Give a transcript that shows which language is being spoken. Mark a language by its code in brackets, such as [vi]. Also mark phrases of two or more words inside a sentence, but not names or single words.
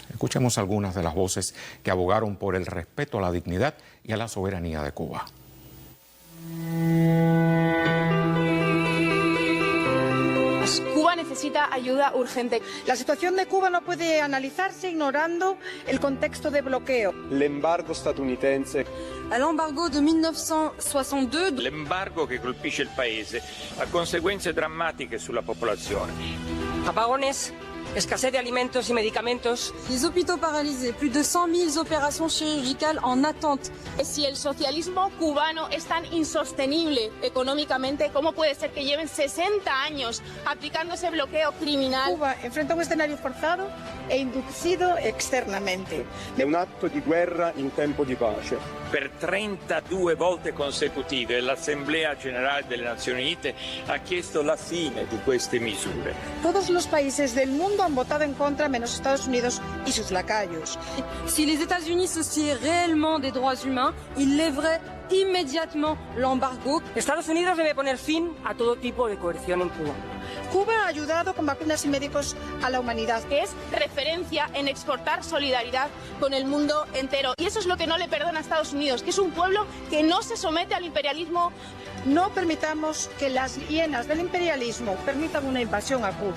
[es] Escuchemos algunas de las voces que abogaron por el respeto a la dignidad y a la soberanía de Cuba. Cuba necesita ayuda urgente. La situación de Cuba no puede analizarse ignorando el contexto de bloqueo. [it] L'embargo statunitense. [fr] L'embargo de 1962. [it] L'embargo che colpisce il paese ha conseguenze drammatiche sulla popolazione. [es] Apagones, escasez de alimentos y medicamentos. [fr] Les hôpitaux paralysés, plus de 100.000 opérations chirurgicales en attente. [es] Si el socialismo cubano es tan insostenible económicamente, ¿cómo puede ser que lleven 60 años aplicando ese bloqueo criminal? Cuba enfrenta un escenario forzado e inducido externamente. [it] È un atto di guerra in tempo di pace. Per 32 volte consecutive l'Assemblea Generale delle Nazioni Unite ha chiesto la fine di queste misure. [es] Todos los países del mundo han votado en contra, menos Estados Unidos y sus lacayos. [fr] Si les États-Unis souciaient réellement des droits humains, ils lèveraient immédiatement l'embargo. [es] Estados Unidos debe poner fin a todo tipo de coerción en Cuba. Cuba ha ayudado con vacunas y médicos a la humanidad. Es referencia en exportar solidaridad con el mundo entero. Y eso es lo que no le perdona a Estados Unidos, que es un pueblo que no se somete al imperialismo. No permitamos que las hienas del imperialismo permitan una invasión a Cuba.